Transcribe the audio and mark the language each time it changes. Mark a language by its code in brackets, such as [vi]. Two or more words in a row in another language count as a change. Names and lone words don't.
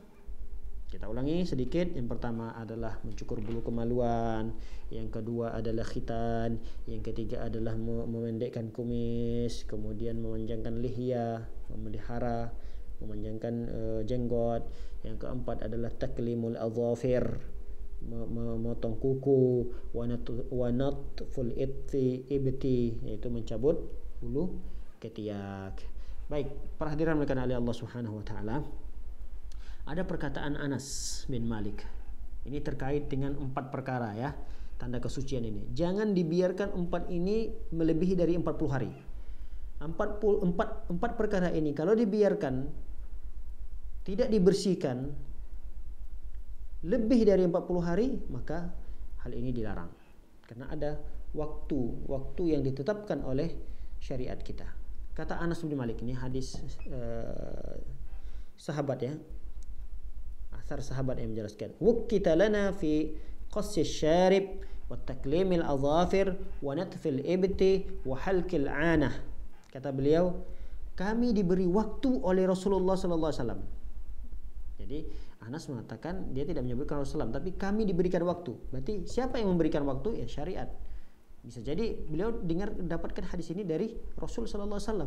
[id] Kita ulangi sedikit. Yang pertama adalah mencukur bulu kemaluan, yang kedua adalah khitan, yang ketiga adalah memendekkan kumis, kemudian memanjangkan lihya, memelihara, memanjangkan jenggot, yang keempat adalah [ar] تقليم الأظفار, [id] memotong kuku, [ar] ونتف الإبط, [id] yaitu mencabut bulu ketiak. Baik, para hadirin melakukan oleh Allah [ar] سبحانه وتعالى. [id] Ada perkataan Anas bin Malik. Ini terkait dengan 4 perkara ya, tanda kesucian ini. Jangan dibiarkan 4 ini melebihi dari 40 hari. 4 perkara ini kalau dibiarkan tidak dibersihkan lebih dari 40 hari, maka hal ini dilarang. Karena ada waktu yang ditetapkan oleh syariat kita. Kata Anas bin Malik, ini hadis sahabat ya. Asar sahabat yang menjelaskan, [ar] "وقت لنا في قص الشارب وتقليم الأظفار ونتف الإبط وحلق العانة." [id] Kata beliau, kami diberi waktu oleh Rasulullah [ar] صلى الله عليه وسلم. [id] Jadi Anas mengatakan dia tidak menyebutkan Rasulullah, tapi kami diberikan waktu. Berarti siapa yang memberikan waktu? Ya syariat. Bisa jadi beliau dapatkan hadis ini dari Rasul [ar] صلى الله عليه وسلم.